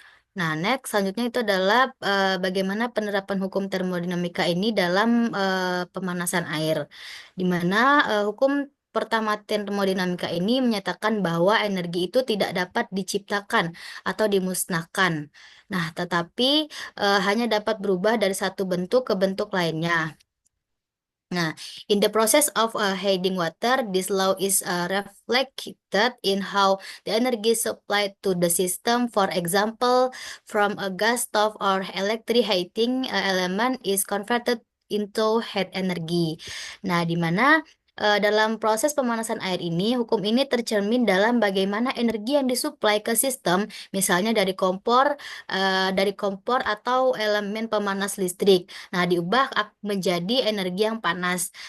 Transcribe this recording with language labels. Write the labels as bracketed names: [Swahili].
[Indonesian] Nah, next selanjutnya itu adalah bagaimana penerapan hukum termodinamika ini dalam pemanasan air, di mana hukum pertama termodinamika ini menyatakan bahwa energi itu tidak dapat diciptakan atau dimusnahkan. Nah, tetapi hanya dapat berubah dari satu bentuk ke bentuk lainnya. Nah, [English] in the process of heating water, this law is reflected in how the energy supplied to the system. For example, from a gas stove or electric heating element is converted into heat energy. [Indonesian] Nah, di mana dalam proses pemanasan air ini, hukum ini tercermin dalam bagaimana energi yang disuplai ke sistem, misalnya dari kompor atau elemen pemanas listrik. Nah, diubah menjadi energi yang panas.